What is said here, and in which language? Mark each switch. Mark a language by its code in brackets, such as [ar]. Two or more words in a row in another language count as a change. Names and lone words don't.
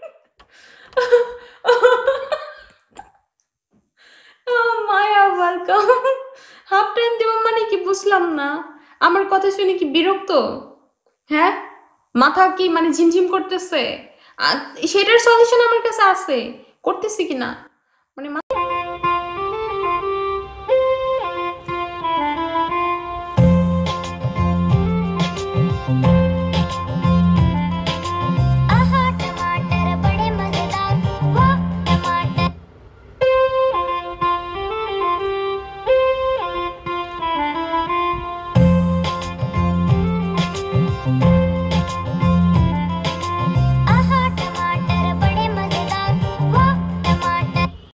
[bn] মায়া ওয়েলকাম। [en] half time [bn] দেব মানে কি বুঝলাম না, আমার কথা শুনে কি বিরক্ত? হ্যাঁ, মাথা কি মানে ঝিমঝিম করতেছে? আর সেটার সলিউশন আমার কাছে আছে, করতেছি কিনা মানে [hi] आहा टमाटर बड़े मजेदार, वाह टमाटर। आहा टमाटर बड़े मजेदार, वाह टमाटर।